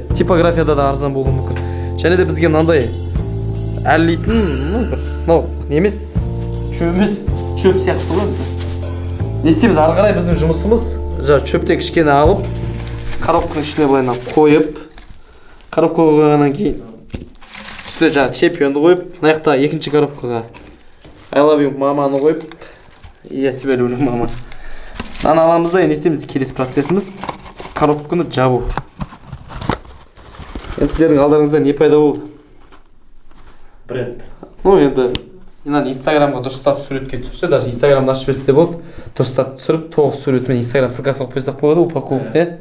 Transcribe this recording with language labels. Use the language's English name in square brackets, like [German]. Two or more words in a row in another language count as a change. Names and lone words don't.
[Kazakh] Типографияда да арзан болуы мүмкін. Және де бізге мынандай әрлейтін, мынау не емес, шөп емес, шөп сияқты ғой. Не істейміз, ары қарай біздің жұмысымыз шөптен кішкене алып, коробканың ішіне былайынан қойып, коробка қойғаннан кейін үстіне чемпионды қойып, мына жақта екінші коробкаға [English] I love you [Kazakh] маманы қойып, [Russian] я тебя люблю мама. [Kazakh] Мынаны аламыз да, не істейміз, келесі процесіміз коробканы жабу. Енді сіздердің алдарыңызда не пайда болды? Бренд. Ну енді мынаны инстаграмға дұрыстап суретке түсірсе, даже инстаграмды ашып берсе болады. Дұрыстап түсіріп, 9 суретімен инстаграм ссылкасын қойып қойсақ болады, упаковка, иә?